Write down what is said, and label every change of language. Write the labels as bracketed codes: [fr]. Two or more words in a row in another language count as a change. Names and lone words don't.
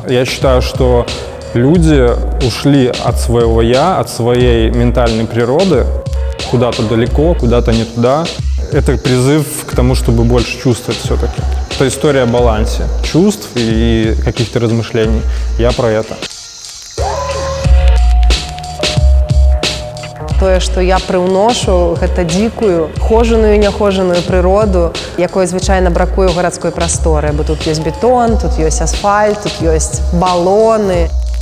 [ru] Я считаю, что люди ушли от своего «я», от своей ментальной природы куда-то далеко, куда-то не туда. Это призыв к тому, чтобы больше чувствовать все-таки. Это история о балансе чувств и каких-то размышлений. Я про это. [be] Тое, што я прыўношу, гэта дзікую, хожаную і няхожаную прыроду, якой звычайна бракуе ў гарадской прасторы, бо тут ёсць бетон, тут ёсць асфальт, тут ёсць балоны.